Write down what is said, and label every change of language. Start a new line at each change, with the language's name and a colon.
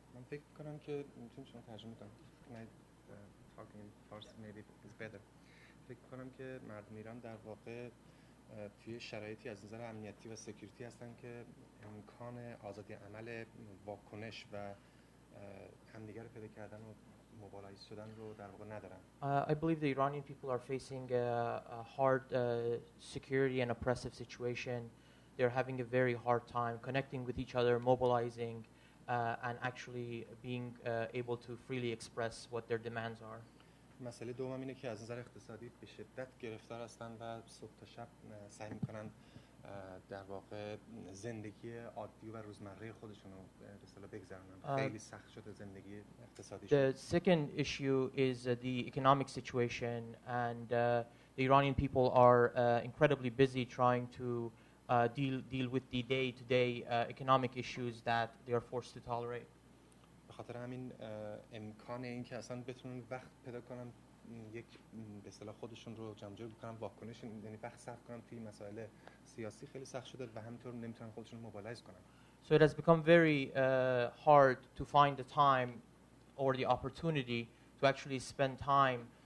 Persian: فکر کنم که میتونم شما ترجمه کنم.
English: talking in Farsi maybe is better.
Persian: فکر کنم که مردم ایران در واقع توی شرایطی از نظر امنیتی و سکیوریتی هستن که امکان آزادی عمل، واکنش و همدیگر رو پیدا کردن و mobilize شدن رو در واقع ندارن.
English: I believe the Iranian people are facing a hard security and oppressive situation. They're having a very hard time connecting with each other, mobilizing, and actually being able to freely express what their demands are.
Persian: مسئله دوم اینه که از نظر اقتصادی به شدت گرفتار هستن و صبح تا شب سعی میکنن در واقع زندگی عادی و روزمره خودشون رو به اصطلاح بگذرونن. خیلی سخت شده زندگی اقتصادیشون.
English: The second issue is the economic situation, and the Iranian people are incredibly busy trying to deal with the day-to-day economic issues that they are forced to tolerate.
Persian: به خاطر همین امکان این که اصلا بتونن وقت پیدا کنن یک به اصطلاح خودشون رو جمع جور بکنن، واکنش یعنی وقت صرف کنن توی مسائل سیاسی خیلی سخت شده و همینطور نمیتونن خودشون رو موبیلایز کنن.
English: So it has become very hard to find the time or the opportunity to actually spend time